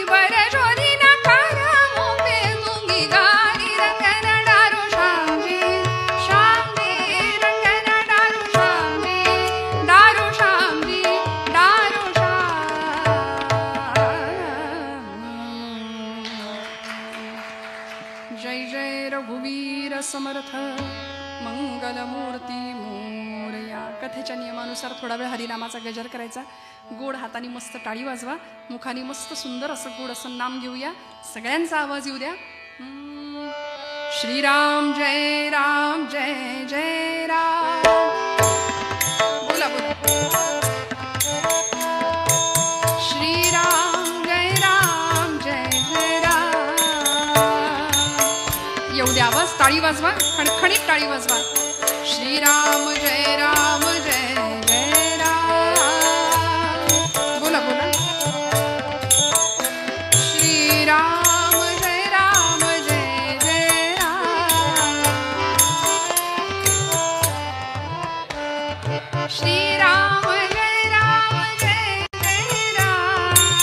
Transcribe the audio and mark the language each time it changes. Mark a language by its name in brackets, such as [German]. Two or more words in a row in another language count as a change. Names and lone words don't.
[Hindi] बर जोरी ना कारा मोपे दूंगी गाली रंग न डालो श्यामजी श्यामजी रंग न डालो श्यामजी डालो श्यामजी डालो [Marathi] जय जय रघुवीर समर्थ मंगलमूर्ती मोरया. कथेच्या नियमानुसार थोडा वेळ हरिनामाचा गजर करायचा. गोड हाताने मस्त टाळी वाजवा. मुखाने मस्त सुंदर असं गोड असं नाम घेऊया. सगळ्यांचा आवाज येऊ द्या. श्रीराम जय राम जय जय राम. बोला बोला. श्रीराम जय राम जय जय राम. येऊ द्या आवाज. टाळी वाजवा. खणखणीत टाळी वाजवा. श्रीराम जय राम जय जय राम. बोला बोला. श्रीराम जय राम जय जय राम. श्रीराम जय राम जय जय राम.